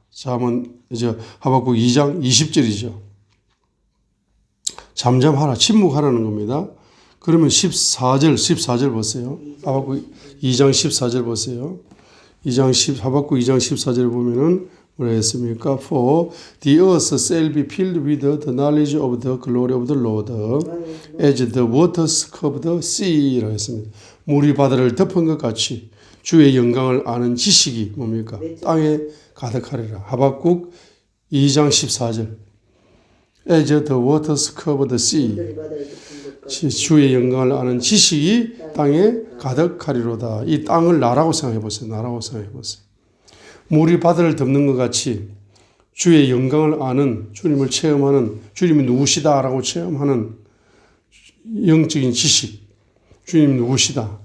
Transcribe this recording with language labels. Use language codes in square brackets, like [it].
[ko] 자, 한번 이제 하박국 2장 20절이죠. 잠잠하라, 침묵하라는 겁니다. 그러면 14절 보세요. 하박국 2장 14절 보세요. 하박국 2장 14절 보면은 뭐라 했습니까? [en] For the earth shall be filled with the knowledge of the glory of the Lord, as the waters cover the sea. [ko] 라고 했습니다. 물이 바다를 덮은 것 같이 주의 영광을 아는 지식이 뭡니까? 땅에 가득하리라. 하박국 2장 14절. [en] As the waters cover the sea. [ko] 주의 영광을 아는 지식이 땅에 가득하리로다. 이 땅을 나라고 생각해 보세요. 나라고 생각해 보세요. 물이 바다를 덮는 것 같이 주의 영광을 아는, 주님을 체험하는, 주님이 누구시다라고 체험하는 영적인 지식. 주님 누구시다.